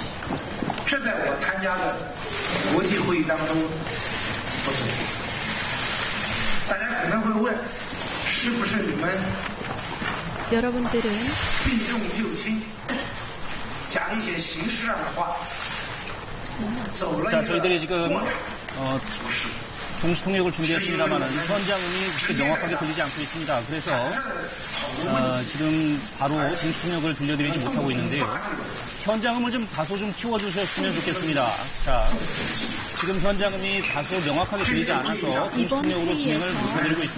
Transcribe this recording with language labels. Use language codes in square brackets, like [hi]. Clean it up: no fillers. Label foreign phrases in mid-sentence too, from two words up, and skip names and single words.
[zh] 这在我参加的国际会议当中不同。大家可能会问，是不是你们 [ko] 여러분들은 [zh] 避重就轻，讲一些形式上的话，走了一个 [ko] 저희들이 지금 동시 통역을 준비했습니다만 현장음이 그렇게 명확하게 들리지 않고 있습니다. 그래서 지금 바로 동시 통역을 들려드리지 못하고 있는데요. 현장음을 좀 다소 좀 키워주셨으면 좋겠습니다. 자, 지금 현장음이 다소 명확하게 들리지 않아서 동시 통역으로 진행을 못해드리고 있습니다.